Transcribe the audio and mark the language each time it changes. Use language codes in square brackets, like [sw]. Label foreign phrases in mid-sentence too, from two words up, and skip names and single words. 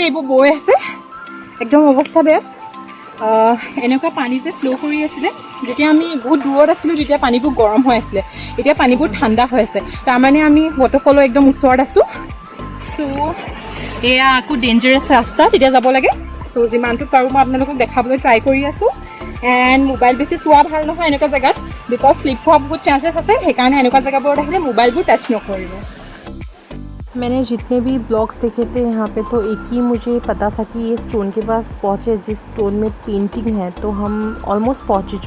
[as] এইবোৰ বৈ আছে একদম অৱস্থা বেয়া এনেকুৱা পানী যে ফ্ল' কৰি আছিলে যেতিয়া আমি বহুত দূৰত আছিলোঁ তেতিয়া পানীবোৰ গৰম হৈ আছিলে এতিয়া পানীবোৰ ঠাণ্ডা হৈ আছে তাৰমানে আমি ৱাটাৰফলৰ একদম ওচৰত আছোঁ চ' এয়া আকৌ ডেঞ্জাৰাছ ৰাস্তা তেতিয়া যাব লাগে চ' যিমানটো পাৰোঁ মই আপোনালোকক দেখাবলৈ ট্ৰাই কৰি আছোঁ এণ্ড মোবাইল বেছি চোৱা ভাল নহয় এনেকুৱা জেগাত [en] because slip [as] হোৱা বহুত চান্সেছ আছে সেইকাৰণে এনেকুৱা জেগাবোৰত আহিলে মোবাইলবোৰ টাচ নকৰিব [hi] मैंने जितने भी ब्लॉग्स देखे थे यहाँ पे तो एक ही मुझे पता था कि ये स्टोन के पास पहुँचे जिस स्टोन में पेंटिंग है तो हम ऑलमोस्ट पहुँच ही